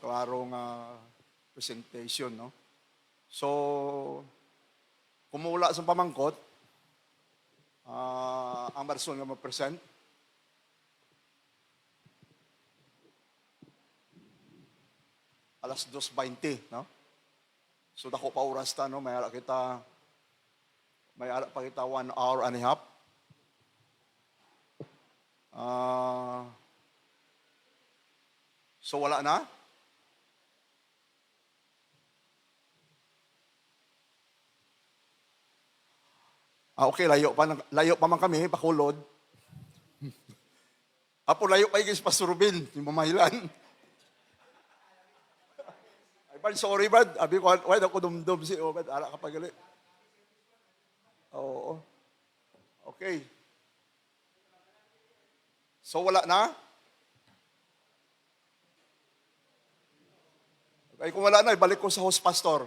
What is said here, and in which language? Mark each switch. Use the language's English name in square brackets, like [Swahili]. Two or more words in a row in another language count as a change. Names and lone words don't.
[Hiligaynon] Klarong presentation, no? So, kumula sa pamangkot, ang person nga ma-present, alas 2:20, no? So dako pa oras ta, no? May ara pa kita [English] 1 hour and a half. [Hiligaynon] So wala na? Okay, layo pa man kami, Bacolod. Apo layo pa yung Pastor Ruben, yung mamahilan. Ay, sorry, Brad. Abi ko, why ako dumdum si Brad? Ara ka pagali. Oo. Okay. So, wala na? Ay, kung wala na, ibalik ko sa [English] host pastor.